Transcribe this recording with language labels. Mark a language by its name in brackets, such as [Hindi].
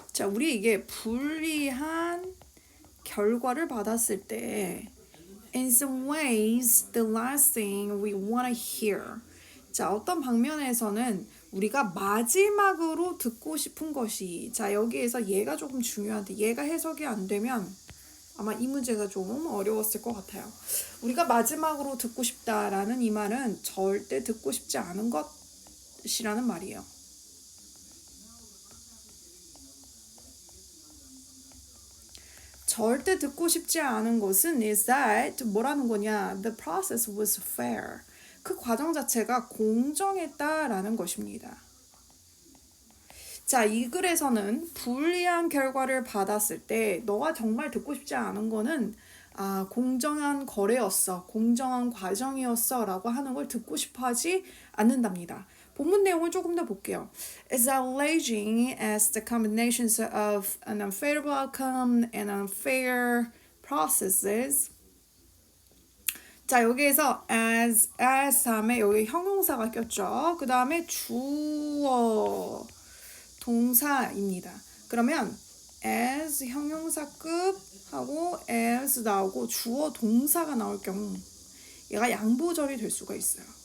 [Korean] 자, 우리 이게 불리한 결과를 받았을 때 [English] in some ways the last thing we want to hear. [Korean] 자, 어떤 방면에서는 우리가 마지막으로 듣고 싶은 것이 자, 여기에서 얘가 조금 중요한데 얘가 해석이 안 되면 아마 이 문제가 좀 어려웠을 것 같아요. 우리가 마지막으로 듣고 싶다라는 이 말은 절대 듣고 싶지 않은 것이라는 말이에요. 절대 듣고 싶지 않은 것은 [English] is that [Korean] 뭐라는 거냐? [English] The process was fair. [Korean] 그 과정 자체가 공정했다라는 것입니다. 자, 이 글에서는 불리한 결과를 받았을 때 너가 정말 듣고 싶지 않은 거는 공정한 거래였어, 공정한 과정이었어 라고 하는 걸 듣고 싶어 하지 않는답니다. 본문 내용을 조금 더 볼게요. [English] As alleging as the combinations of an unfavorable outcome and unfair processes. [Korean] 자, 여기에서 as 다음에 여기 형용사가 꼈죠. 그 다음에 주어 동사입니다. 그러면 as 형용사급 하고 as 나오고 주어 동사가 나올 경우 얘가 양보절이 될 수가 있어요.